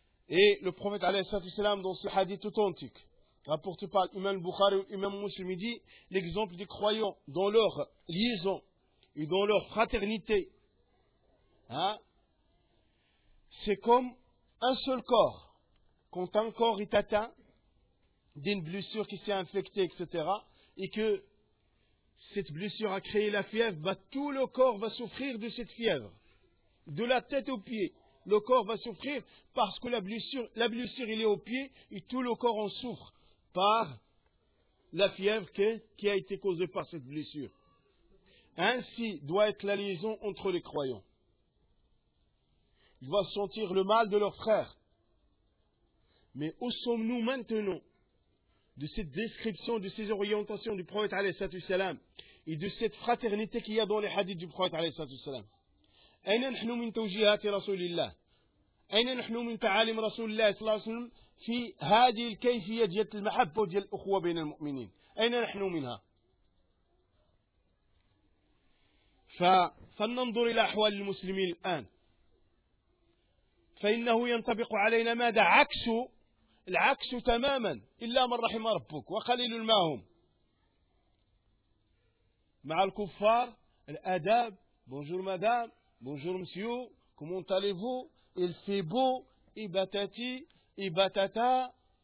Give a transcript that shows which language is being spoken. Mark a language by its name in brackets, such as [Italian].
[French] إيه le prophète [Arabic] عليه الصلاة والسلام [French] dans ce hadith authentique rapporté par l'imam Bukhari et l'imam Muslim dit l'exemple des croyants dans leur liaison et dans leur fraternité c'est comme un seul corps quand ton corps est atteint d'une blessure qui s'est infectée, etc., et que cette blessure a créé la fièvre, bah, tout le corps va souffrir de cette fièvre. De la tête aux pieds, le corps va souffrir parce que la blessure elle est aux pieds et tout le corps en souffre par la fièvre qui a été causée par cette blessure. Ainsi doit être la liaison entre les croyants. Ils vont sentir le mal de leurs frères. Mais où sommes-nous maintenant de cette description, de ces orientations du prophète alayhi salam et de cette fraternité qu'il y a dans les hadiths du prophète alayhi salam? [Arabic] أين نحن من توجيهات رسول الله؟ أين نحن من تعاليم رسول الله صلى الله عليه وسلم في هذه الكيفية ديال المحبة وديال الأخوة بين المؤمنين؟ أين نحن منها؟ فلننظر إلى أحوال المسلمين الآن، فإنه ينطبق علينا ماذا؟ عكس العكس تماما، إلا من رحم ربك وقليل ما هم مع الكفار الآداب. [French] بونجور مدام، bonjour monsieur, comment allez-vous? Il fait beau, ibatati, ibatata.